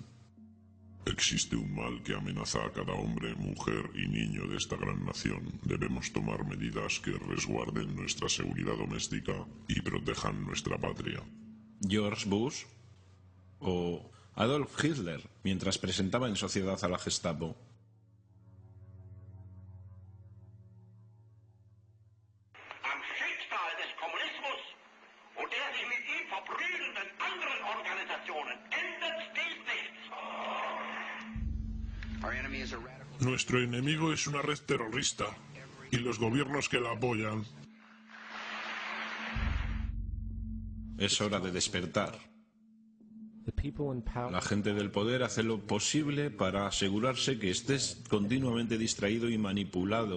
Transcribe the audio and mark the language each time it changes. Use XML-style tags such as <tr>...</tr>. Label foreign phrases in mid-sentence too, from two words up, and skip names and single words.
<es>Existe un mal que amenaza a cada hombre, mujer y niño de esta gran nación. Debemos tomar medidas que resguarden nuestra seguridad doméstica y protejan nuestra patria. George Bush o Adolf Hitler, mientras presentaba en sociedad a la Gestapo.</es> <de>Am Schicksal des Kommunismus und der sich mit ihm verbrüdernden anderen Organisationen ändert dies nichts.</de> <es>Nuestro enemigo es una red terrorista y los gobiernos que la apoyan. Es hora de despertar. La gente del poder hace lo posible para asegurarse que estés continuamente distraído y manipulado.</es>